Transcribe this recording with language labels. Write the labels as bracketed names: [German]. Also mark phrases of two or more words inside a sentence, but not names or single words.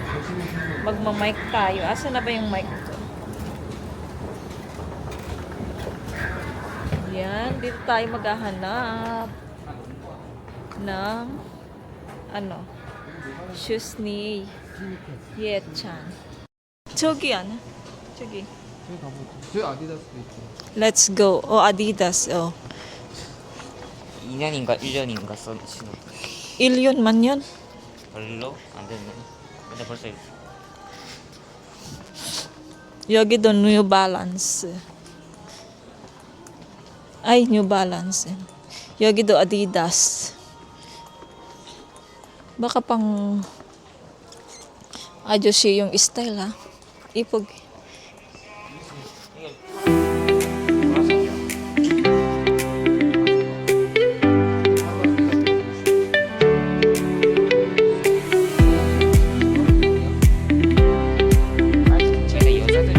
[Filipino] Magma-mic tayo. Asa na ba yung mic ko? Yan. Dito tayo maghahanap ng ano? Shoes ni Yechan. [Korean] 저기 아니야? 저기. 저기 가보죠. 저기 아디다스도 있죠. [English] Let's go. Adidas. [Korean] 2년인가 1년인가 신었다. 1년 만 년? 별로 안 됐네. 근데 벌써 여기도 New Balance. [Filipino] Ay, New Balance. 여기도 Adidas. Baka pang 아저씨 yung style ha. Ipog. [Korean] 제가 여자들이